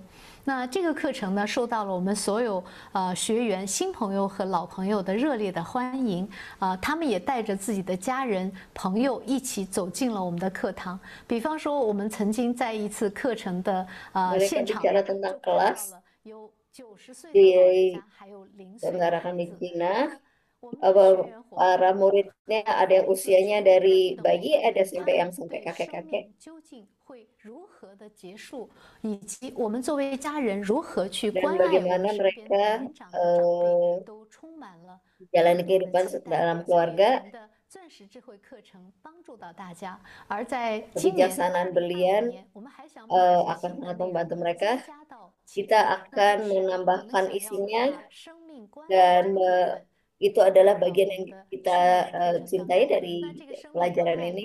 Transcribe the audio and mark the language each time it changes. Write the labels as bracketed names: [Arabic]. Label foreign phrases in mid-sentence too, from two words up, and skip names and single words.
[Chinese] 那这个课程呢，受到了我们所有学员、新朋友和老朋友的热烈的欢迎。他们也带着自己的家人、朋友一起走进了我们的课堂。比方说，我们曾经在一次课程的现场有90岁的老人家，还有0岁的孩子。 [Indonesian] Para muridnya ada yang usianya dari bayi, ada sampai yang sampai kakek-kakek. [Chinese] 究竟会如何的结束，以及我们作为家人如何去关爱 [Indonesian] bagaimana mereka jalani kehidupan dalam keluarga. Kebijaksanaan Berlian akan sangat membantu mereka. Kita akan menambahkan isinya dan itu adalah bagian yang kita cintai dari pelajaran ini.